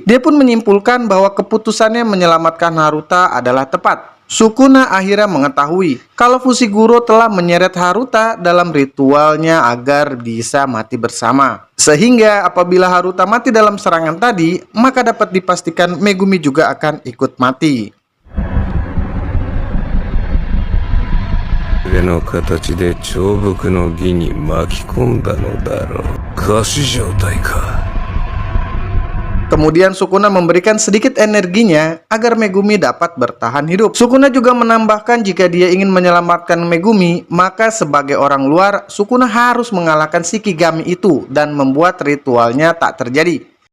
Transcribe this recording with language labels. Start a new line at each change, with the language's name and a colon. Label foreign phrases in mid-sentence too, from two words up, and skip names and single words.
Indonesian: Dia pun menyimpulkan bahwa keputusannya menyelamatkan Haruta adalah tepat. Sukuna akhirnya mengetahui kalau Fushiguro telah menyeret Haruta dalam ritualnya agar bisa mati bersama. Sehingga apabila Haruta mati dalam serangan tadi, maka dapat dipastikan Megumi juga akan ikut mati.
Japanese: 上の形で長伏の儀に巻き込んだのだろう。仮死状態か。
Indonesian: Kemudian Sukuna memberikan sedikit energinya agar Megumi dapat bertahan hidup. Sukuna juga menambahkan jika dia ingin menyelamatkan Megumi, maka sebagai orang luar, Sukuna harus mengalahkan Shikigami itu dan membuat ritualnya tak terjadi.